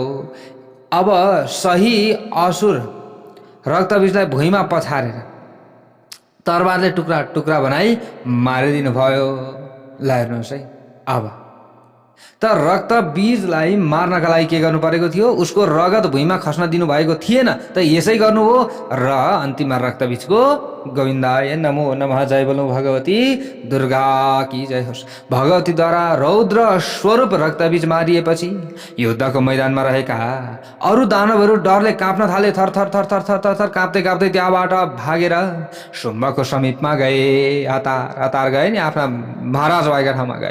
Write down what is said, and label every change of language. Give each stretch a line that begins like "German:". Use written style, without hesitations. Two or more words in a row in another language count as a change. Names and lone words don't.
Nepali: अब सही असुर रक्तबीजलाई भुइँमा पछारेर तरबारले टुक्रा टुक्रा बनाई मारिदिनु भयो। ल हेर्नुहोस् है, अब त रक्तबीजलाई मार्नका लागि के गर्नु परेको थियो? उसको रगत भुइँमा खस्न दिनु भएको थिएन, त यसै गर्नुभयो र अन्तिममा रक्तबीजको
Sanskrit: गोविन्दाय नमो नमः,
Nepali: जय बोलौँ भगवती दुर्गा की जय होस्। भगवतीद्वारा रौद्र स्वरूप रक्तबीज मारिएपछि युद्धको मैदानमा रहेका अरू दानवहरू डरले काँप्न थाले। थर थर थर थर थर थर थर काँप्दै काँप्दै त्यहाँबाट भागेर शुम्भको समीपमा गए। हतार हतार गए नि, आफ्ना महाराज भएका ठाउँमा गए।